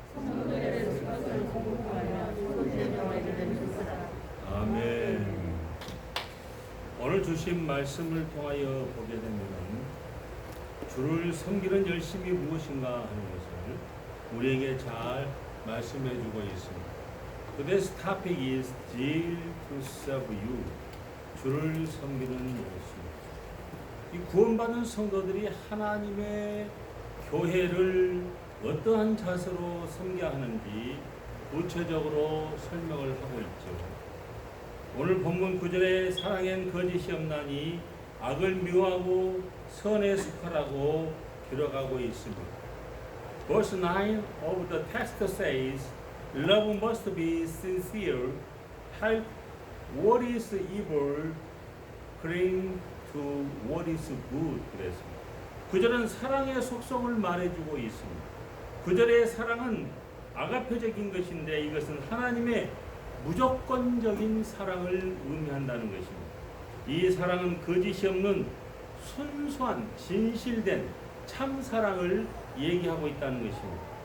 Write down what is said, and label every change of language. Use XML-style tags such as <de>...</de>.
<ko>성도들의 수고를 공급하며 소재명에게 주시라. 아멘. 오늘 주신 말씀을 통하여 보게 되면 주를 섬기는 열심이 무엇인가 하는 것을 우리에게 잘 말씀해 주고 있습니다.</ko> <en>Today's topic is zeal to serve you.</en> <ko>주를 섬기는 열심. 이 구원받은 성도들이 하나님의 교회를 어떠한 자세로 섬겨야 하는지 구체적으로 설명을 하고 있죠. 오늘 본문 9절에 사랑엔 거짓이 없나니 악을 미워하고 선에 속하라고 기록하고 있습니다.</ko> <en>Verse 9 of the text says, Love must be sincere, help what is evil, cling to what is good.</en> <ko>그랬습니다. 9절은 사랑의 속성을 말해주고 있습니다. 9절의 사랑은 아가페적인 것인데 이것은 하나님의 무조건적인 사랑을 의미한다는 것입니다. 이 사랑은 거짓이 없는 순수한 진실된 참 사랑을 얘기하고 있다는 것입니다.</ko>